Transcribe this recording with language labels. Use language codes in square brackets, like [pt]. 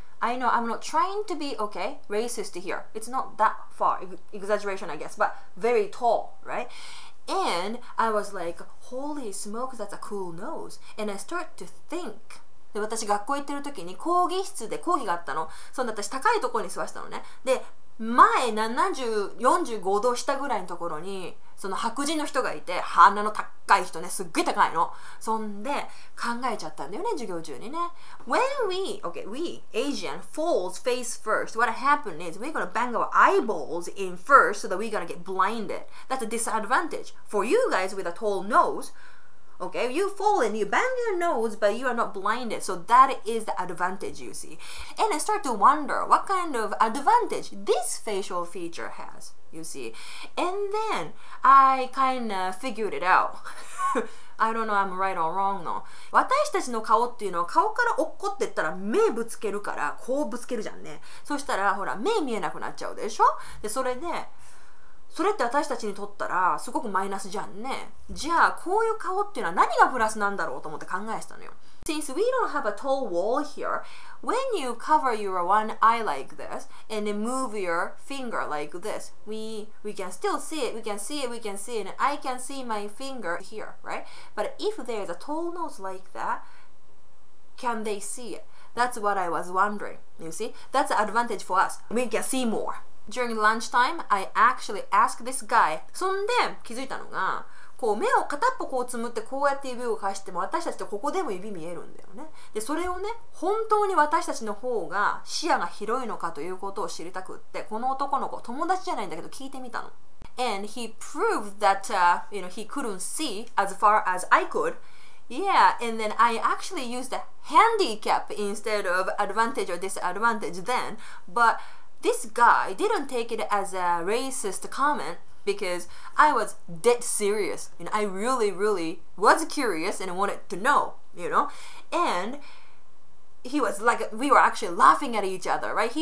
[en] I know I'm not trying to be, racist here. It's not that far, exaggeration I guess, but very tall, right? And I was like, holy smokes, that's a cool nose. And I start to think, [ja] で、私学校行ってる時に講義室で講義があったの。そんな私高いところに座ってたのね。で、前45度下ぐらいのところにその白人の人がいて、鼻の高い人ね、すっごい高いの。そんで考えちゃったんだよね、授業中にね。 [en] When we Asian falls face first, what happened is we're gonna bang our eyeballs in first so that we're gonna get blinded. That's a disadvantage. For you guys with a tall nose,Okay, you fall and you bang your nose, but you are not blinded. So that is the advantage you see. And I start to wonder what kind of advantage this facial feature has, you see. And then I kind of figured it out. I don't know I'm right or wrong の。 [ja] 私たちの顔っていうのは顔から落っこってったら目ぶつけるからこうぶつけるじゃんね。そしたらほら目見えなくなっちゃうでしょ。で、それって私たちにとったらすごくマイナスじゃんね。じゃあこういう顔っていうのは何がプラスなんだろうと思って考えてたのよ。 [en] Since we don't have a tall wall here, when you cover your one eye like this and then move your finger like this, we can still see it, we can see it, and I can see my finger here, right? But if there's a tall nose like that, can they see it? That's what I was wondering, you see? That's an advantage for us. We can see more.During lunchtime, I actually asked this guy. [ja] そんで気づいたのが、こう目を片っぽこうつむってこうやって指を返しても私たちってここでも指見えるんだよね。で、それをね、本当に私たちの方が視野が広いのかということを知りたくって、この男の子、友達じゃないんだけど聞いてみたの。 [en] And he proved that, he couldn't see as far as I could.Yeah, and then I actually used a handicap instead of advantage or disadvantage then, but...This guy didn't take it as a racist comment because I was dead serious and I really was curious and wanted to know, and he was like, we were actually laughing at each other, right?